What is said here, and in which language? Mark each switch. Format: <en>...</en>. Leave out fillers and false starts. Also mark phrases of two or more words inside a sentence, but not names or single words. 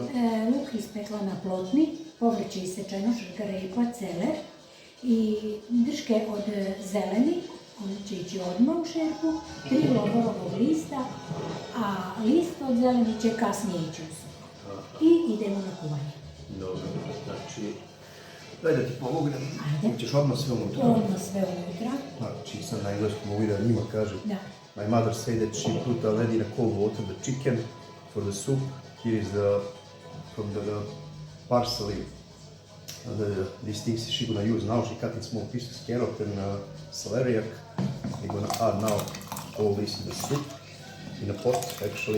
<sr>Luk ispekla na plotni, povrće isečeno, šargarepa, celer i drške od zeleni, on će ići odmah u šerpu, 3 lovorovog lista, a list od zeleni će kasnije ići u supu. I idemo na kuvanje. Dobro, znači... Daj da ti pomognem. Ajde. Ćeš odmah sve unutra. Odmah sve unutra. Znači, sad na engleskom mogu da njima kažem. Da.</sr> <en>My mother said that she put already in a cold water the chicken for the soup. Here is from the parsley. These things she gonna use now. She cut in small pieces, carrot and celeriac. We're gonna add now all this in the soup, in a pot actually.</en>